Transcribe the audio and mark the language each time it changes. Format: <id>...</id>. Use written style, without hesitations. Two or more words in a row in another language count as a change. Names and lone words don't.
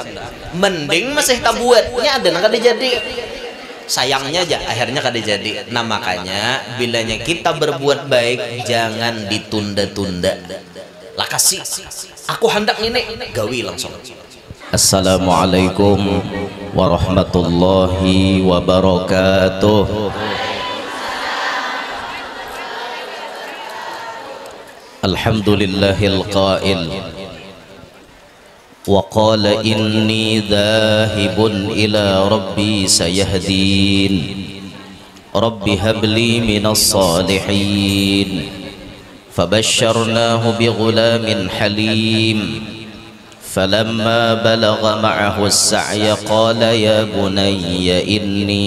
<bjn>Mending masih tabuatnya ada nggak jadi sayangnya aja akhirnya kada jadi. Nah makanya bilanya kita berbuat baik jangan ditunda-tunda lah kasih aku hendak ini gawi langsung.</bjn> <ar>السلام عليكم ورحمة الله وبركاته. الحمد لله القائل وقال إني ذاهب إلى ربي سيهدين رب هب لي من الصالحين فبشرناه بغلام حليم فلما بلغ معه السعي قال يا بني إني</ar>